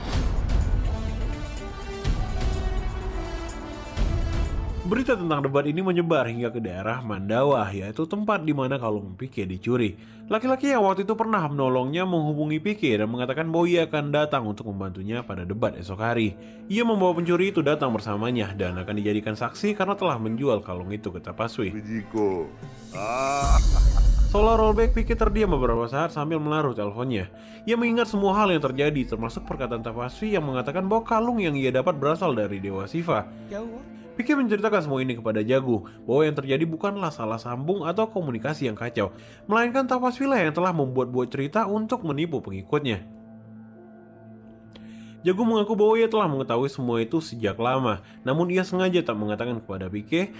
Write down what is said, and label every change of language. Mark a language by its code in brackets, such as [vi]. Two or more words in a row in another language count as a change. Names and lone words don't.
[id] Berita tentang debat ini menyebar hingga ke daerah Mandawah, yaitu tempat di mana kalung Pike dicuri. Laki-laki yang waktu itu pernah menolongnya menghubungi Pike dan mengatakan bahwa ia akan datang untuk membantunya pada debat esok hari. Ia membawa pencuri itu datang bersamanya dan akan dijadikan saksi karena telah menjual kalung itu ke Tapaswi. [hi] जी को [id] Seolah rollback, Pike terdiam beberapa saat sambil menaruh teleponnya. Ia mengingat semua hal yang terjadi, termasuk perkataan Tapaswi yang mengatakan bahwa kalung yang ia dapat berasal dari Dewa Siva. [hi] क्या हुआ? [id] Pike menceritakan semua ini kepada Jagu, bahwa yang terjadi bukanlah salah sambung atau komunikasi yang kacau, melainkan Tapaswi lah yang telah membuat-buat cerita untuk menipu pengikutnya. Jagu mengaku bahwa ia telah mengetahui semua itu sejak lama, namun ia sengaja tak mengatakan kepada Pike.